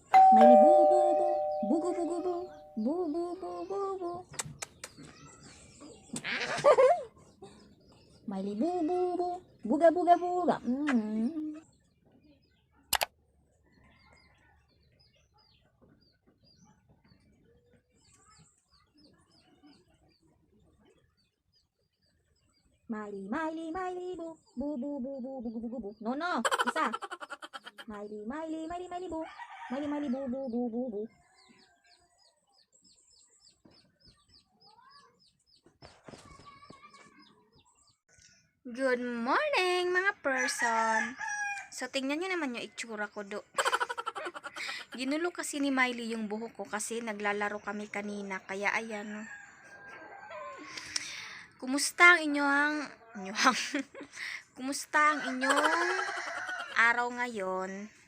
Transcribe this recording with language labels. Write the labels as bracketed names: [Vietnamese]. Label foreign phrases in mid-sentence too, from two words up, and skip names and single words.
[English] Miley boo boo boo. Bugo bugo boo. Boo boo boo boo boo. Miley boo boo boo. Buga buga buga. Miley, Miley, Miley, boo, boo, boo, boo, boo, boo, boo, boo, boo. No, no, isa. Miley, Miley, Miley, Miley, boo. Miley, Miley, boo, boo, boo, boo, boo. Good morning [Filipino] mga person. So tingnan nyo naman yung itsura ko do. Ginulo kasi ni Miley yung buhok ko kasi naglalaro kami kanina. Kaya ayan. No. Kumusta ang kumusta ang inyong araw ngayon?